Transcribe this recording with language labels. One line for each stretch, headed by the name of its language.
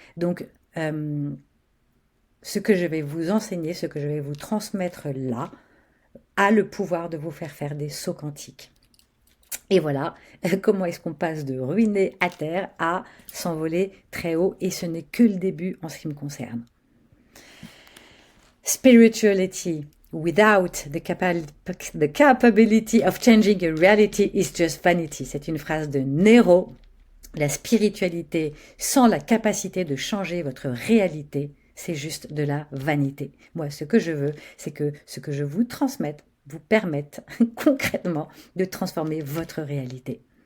French: Donc, ce que je vais vous enseigner, ce que je vais vous transmettre là, a le pouvoir de vous faire des sauts quantiques. Et voilà, comment est-ce qu'on passe de ruiner à terre à s'envoler très haut, et ce n'est que le début en ce qui me concerne.
English: Spirituality without the capability of changing a reality is just vanity.
French: C'est une phrase de Nero. La spiritualité sans la capacité de changer votre réalité, c'est juste de la vanité. Moi, ce que je veux, c'est que ce que je vous transmette vous permette concrètement de transformer votre réalité.